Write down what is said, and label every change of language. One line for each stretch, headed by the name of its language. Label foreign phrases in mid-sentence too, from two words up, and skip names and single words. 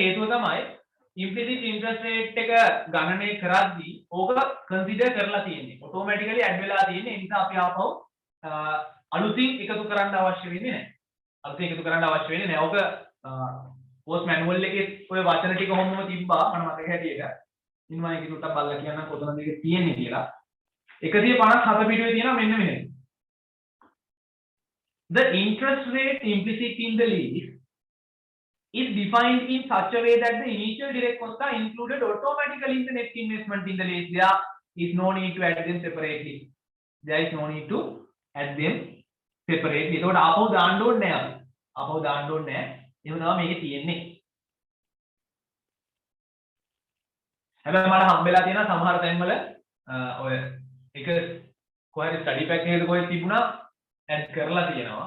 Sinhala: ඒකට හේතුව තමයි
English: implicit interest rate
Sinhala: එක ගණනය කරද්දී ඕක consider කරලා තියෙන්නේ
English: automatically add
Sinhala: වෙලා තියෙන්නේ. ඒ නිසා අපි ආපහු අලුතින් එකතු කරන්න අවශ්‍ය වෙන්නේ නැහැ. අලුතින් එකතු කරන්න අවශ්‍ය වෙන්නේ නැහැ. ඕක
English: post manual
Sinhala: එකේ ඔය වචන ටික කොහොමම තිබ්බා මම මතක හැටියට. ඉතින් මම ඒක ටිකක් බලලා කියන්නම් කොතනද මේක තියෙන්නේ කියලා. 157 පිටුවේ තියෙනවා මෙන්න මෙහෙම.
English: The interest rate implicit in the lease is defined in such a way that the initial direct costs are included automatically in the net investment in the lease. There is no need to add them separately. There is no need to add them separately.
Sinhala: ඒකට ආපහු දාන්න ඕනේ නැහැ අපි. ආපහු දාන්න ඕනේ නැහැ. එහෙම තමයි මේකේ තියෙන්නේ. හැබැයි මට හම්බෙලා තියෙනවා සමහර තැන්වල ඔය එක කොහරි
English: study pack
Sinhala: එකක කොහෙද තිබුණා ඇඩ් කරලා තියෙනවා.